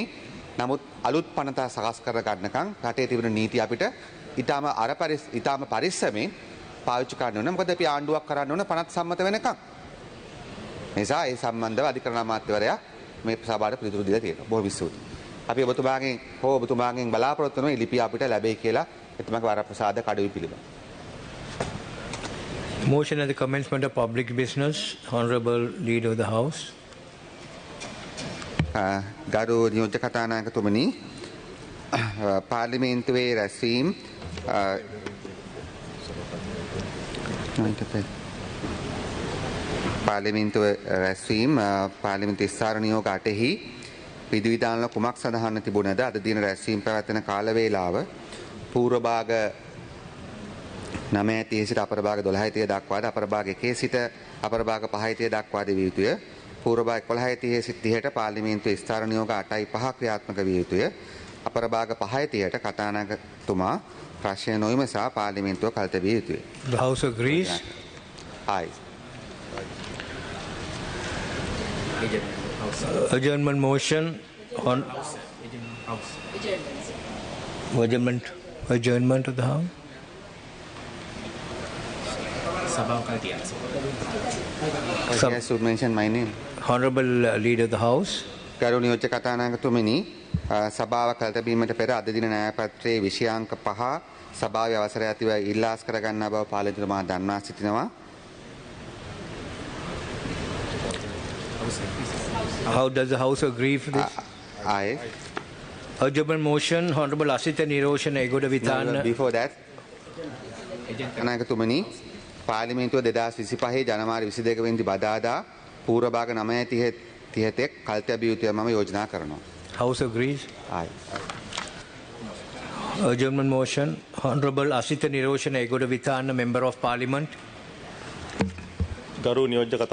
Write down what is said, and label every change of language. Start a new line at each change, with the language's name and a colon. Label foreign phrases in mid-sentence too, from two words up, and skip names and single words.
Sinhala: නමුත් අලුත් පනත සකස් කර ගන්නකම් රටේ තිබෙන නීති අපිට ඊටාම පරිස්සමෙන් පාවිච්චි කරන්න ඕන. මොකද අපි ආණ්ඩුවක් කරන්න ඕන පනත් සම්මත වෙනකම්. නිසා ඒ සම්බන්ධව අධිකරණ අමාත්‍යවරයා මේ සභාවට පිළිතුරු දීලා තියෙනවා. බොහොම ස්තුතියි. අපි ඔබතුමාගෙන් බලාපොරොත්තු වෙනවා ලිපිය අපිට ලැබෙයි කියලා එතුමාගේ වරප්‍රසාද කඩවි පිළිබඳව.
English: Motion at the commencement of public business. Honorable Leader of the House.
Sinhala: ගරු නියෝජ්‍ය කතානායකතුමනි පාර්ලිමේන්තුවේ රැස්වීම් පාර්ලිමේන්තු විස්තර නියෝග 8හි විධිවිධානවල කුමක් සඳහන්ව තිබුණද අද දින රැස්වීම පැවැත්වෙන කාල වේලාව පූර්ව භාග 9:30 සිට අපර භාග 12:30 දක්වාද අපර භාග 1 සිට අපර භාග 5:30 දක්වාද විය යුතුය. පූර්ව භාග 11:30 සිට 30ට පාර්ලිමේන්තු විස්තර නියෝග 8.5 ක්‍රියාත්මක විය යුතුය. අපර භාග 5:30ට කතානායකතුමා ප්‍රශ්න නොවිමසා පාර්ලිමේන්තුව කල්තැවිය යුතුය.
English: The House agrees. Aye. Adjournment motion on adjournment of the House. I should mention my name. Honorable Leader of the House.
Sinhala: ගරු නියෝජ්‍ය කතානායකතුමනි සභාව කල්තැබීමට පෙර අද දින න්‍යාය පත්‍රයේ විෂයාංක 5 සභාවේ අවසරය ඇතිව ඉල්ලාස් කර ගන්නා බව පාලකතුමා දන්වා සිටිනවා.
English: How does the House agree for this? Aye. Adjournment motion. Honorable Asita Niroshana Egoda Vitana. Before that,
Sinhala: කතානායකතුමනි පාර්ලිමේන්තුව 2025 ජනවාරි 22 වෙනිදා බදාදා පූර්ව භාග 9:30 කල්තැබිය යුතුය මම යෝජනා කරනවා.
English: House agrees. Aye. Adjournment motion. Honorable Asita Niroshana Egoda Vitana, Member of Parliament.
Sinhala: ගරු නියෝජ්‍ය කතා